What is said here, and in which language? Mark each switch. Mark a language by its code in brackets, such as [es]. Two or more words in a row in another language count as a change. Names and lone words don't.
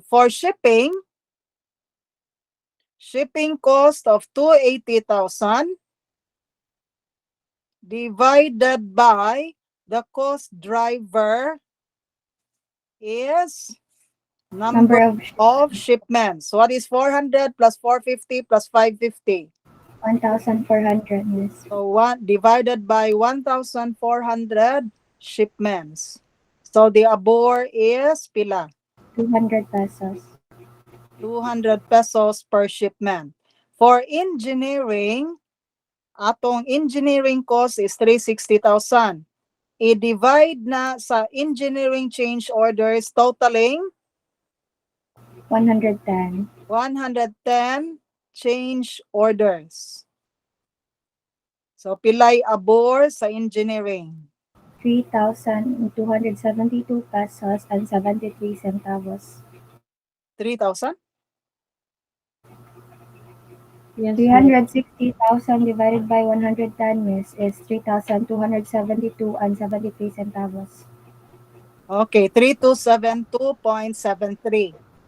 [en] For shipping cost of 280,000 divided by the cost driver is Number number of of shipments. What is 400 plus 450 plus 550? 1,400, miss. So 1 divided by 1,400 shipments. So the abor is pila? 200 pesos. 200 pesos per shipment. For engineering, atong engineering cost is 360,000. [ceb] I-divide na sa [en] engineering change orders totaling 110. 110 change orders. [ceb] So pilay abor sa engineering? [en] 3,272 pesos and 73 centavos. 3,000? Yes, 360,000 divided by 110, miss, is 3,272 and 73 centavos. Okay, 3272.73.